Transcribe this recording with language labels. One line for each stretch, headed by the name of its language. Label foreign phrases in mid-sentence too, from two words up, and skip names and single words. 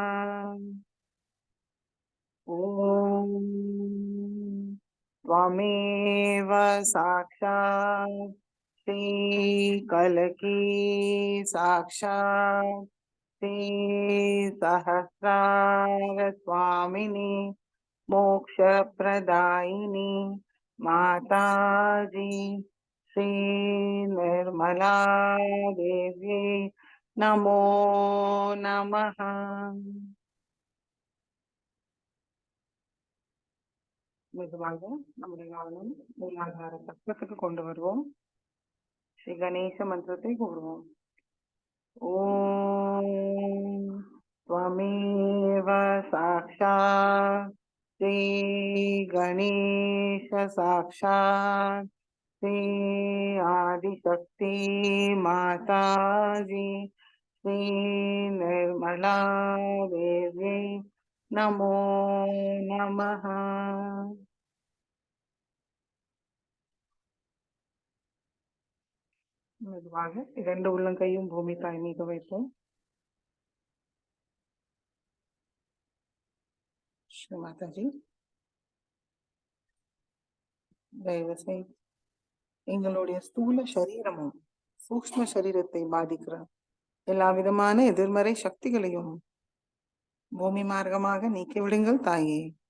Sanskrit: ॐ त्वमेव साक्षात् श्रीकलकी साक्षात् श्रीसहस्रार स्वामिनी मोक्षप्रदायिनी माताजी श्री निर्मला देव्यै नमो नमः।
Tamil: மெதுவாக நம்முடைய கவனம் மூலாதார சக்கரத்துக்கு கொண்டு வருவோம். ஸ்ரீ கணேச மந்திரத்தை கூறுவோம்.
Sanskrit: ஓம் त्वमेव साक्षात् श्री गणेश साक्षात् श्री आदिशक्ति माताजी श्री निर्मला देवी नमो नमः।
Tamil: மெதுவாக இரண்டு உள்ளங்கையும் பூமி தாய் மீது வைப்போம். ஸ்ரீ மாதாஜி, தயவு செய்து எங்களுடைய ஸ்தூல சரீரமும் சூக்ஷ்ம சரீரத்தை பாதிக்கிற எல்லா விதமான எதிர்மறை சக்திகளையும் பூமி மார்க்கமாக நீக்கிவிடுங்கள் தாயே.